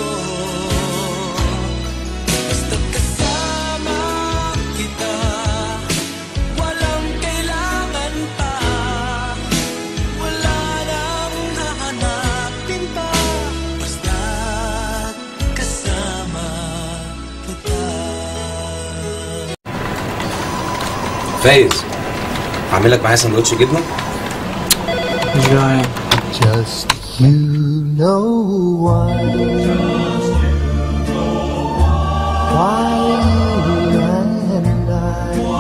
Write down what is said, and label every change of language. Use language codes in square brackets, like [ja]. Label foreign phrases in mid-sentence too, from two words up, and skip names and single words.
[tl] Basta't kasama kita, walang kailangan pa. Wala nang hahanapin pa. Basta't kasama kita. [ar] فايز هعمل لك معايا سندوتش جبنه. مش جعان. [en] Just you know why you and I.